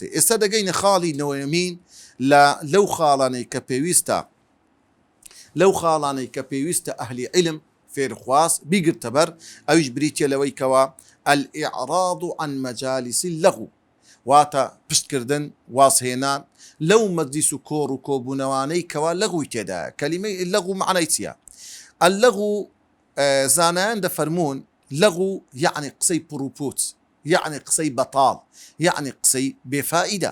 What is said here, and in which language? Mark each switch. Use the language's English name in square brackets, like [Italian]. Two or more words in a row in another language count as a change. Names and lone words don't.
[Central Kurdish] ئێستا دەگەینە خاڵی نەوەیەمین لەو خاڵانەی کە پێویستە ئەهلی علم فێرخواز بیگرتە بەر، ئەویش بریتە لەوەی کەوە [Arabic] الإعراض عن مجالس اللغو، [Central Kurdish] واتە پشتکردن وازهێنان لەو مەجلیس و کۆڕ و کۆبوونەوانەی کەوا لەغوی تێدایە. کەلیمەی لەغو معنای چییە؟ اللەغو زانایان دەفەرمون لەغو یعنی قسەی پڕوپوت، یعنی قسەی بەتاڵ، یعنی قسەی بێفائیدە.